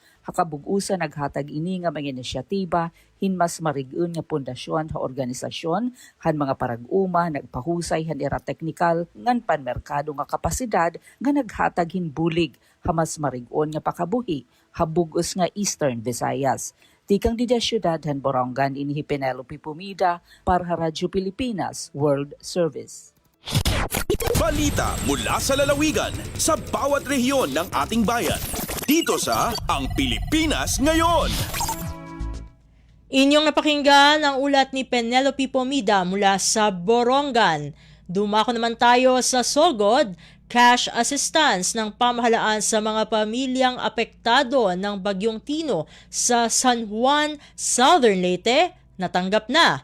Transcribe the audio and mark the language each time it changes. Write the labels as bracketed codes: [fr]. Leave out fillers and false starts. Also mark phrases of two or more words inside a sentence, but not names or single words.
[war] Hakabug-usa naghatag ini nga mga inisyatiba hinmas marigun nga pundasyon ha organisasyon han mga parag-uma nagpahusay han ira technical ngan panmerkado nga kapasidad nga naghatag hinbulig hamas marigon nga pakabuhi habugos nga Eastern Visayas. Tikang dida syudad han Borongan inihi Penelope Pomida para Radyo Pilipinas World Service. [tl] Balita mula sa lalawigan sa bawat rehiyon ng ating bayan. Dito sa Ang Pilipinas Ngayon. Inyong napakinggan ang ulat ni Penelope Pomida mula sa Borongan. Dumako naman tayo sa Sogod, cash assistance ng pamahalaan sa mga pamilyang apektado ng Bagyong Tino sa San Juan, Southern Leyte, natanggap na.